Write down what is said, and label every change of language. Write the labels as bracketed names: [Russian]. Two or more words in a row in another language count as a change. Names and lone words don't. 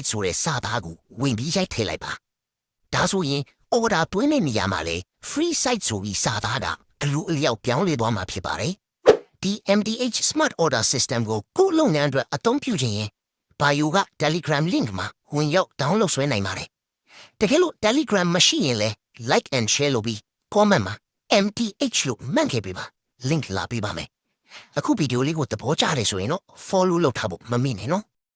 [Burmese] ဆိုတဲ့စာသားကိုဝင်ပြီးရိုက်ထည့်လိုက်ပါဒါဆိုရင် order တွင်းတဲ့နေရာမှာလေ [English] free site [Burmese] ဆိုပြီးစာသားကအလိုအလျောက်ပြောင်းလဲသွားမှာဖြစ်ပါတယ်ဒီ MTH Smart Order System ကိုလုပ်ငန်းအတွက်အသုံးပြုခြင်းရင် Bio က Telegram link မှာဝင်ရောက် download ဆွဲနိုင်ပါတယ်တကယ်လို့ Telegram မရှိရင်လည်း [English] like and share [Burmese] လုပ်ပြီး comment မှာ MTH လို့မှတ်ခဲ့ပေးပါ link လာပေးပါမယ်အခုဗီဒီယိုလေးကိုသဘောကျတယ်ဆိုရင်တော့ follow လုပ်ထားဖို့မမေ့နဲ့နော်